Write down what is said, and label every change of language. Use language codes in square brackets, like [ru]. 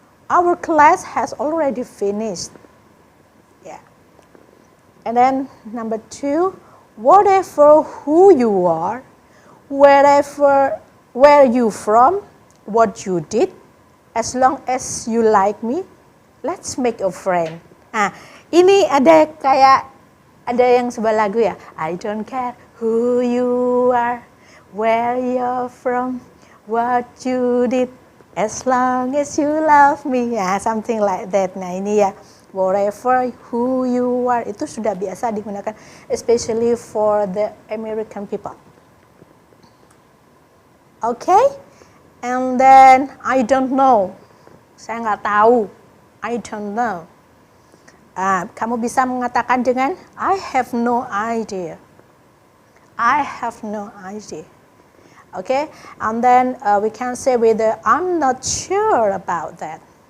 [en] Our class has already finished. Yeah. And then number 2, whatever who you are, where you from, what you did, as long as you like me, let's make a friend. [id] Ini ada yang sebuah lagu ya. [en] I don't care who you are, where you're from, what you did, as long as you love me. Something like that. [id] Nah ini ya, [en] whatever who you are [id] itu sudah biasa digunakan, [en] especially for the American people. Okay, and then I don't know. [id] Saya nggak tahu. [en] I don't know. [id] Kamu bisa mengatakan dengan [en] I have no idea. I have no idea. Okay, and then we can say with I'm not sure about that.